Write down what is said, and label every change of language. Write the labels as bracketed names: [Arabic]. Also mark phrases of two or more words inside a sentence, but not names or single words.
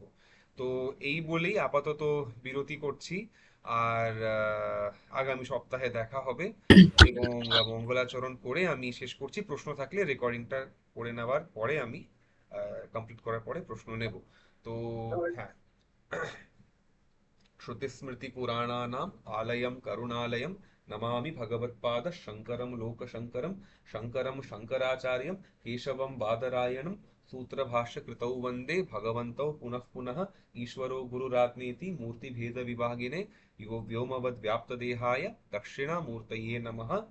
[Bangla] তো এই বলেই আপাতত বিরতি করছি। আর আগামী সপ্তাহে দেখা হবে। এবং মঙ্গলাচরণ করে আমি শেষ করছি, প্রশ্ন থাকলে রেকর্ডিংটা করে নেওয়ার পরে আমি কমপ্লিট করার পরে প্রশ্ন নেব। তো হ্যাঁ, [Sanskrit] श्रुतिस्मृतिपुराणानाम् आलयं करुणालयं नमामि भगवत्पाद शङ्करं लोकशङ्करं शङ्करं शङ्कराचार्यं केशवं बादरायणं सूत्रभाष्यकृतौ वन्दे भगवन्तौ पुनः पुनः ईश्वरो गुरुरात्मेति मूर्तिभेदविभागिने व्योमवद्व्याप्तदेहाय दक्षिणामूर्तये नमः।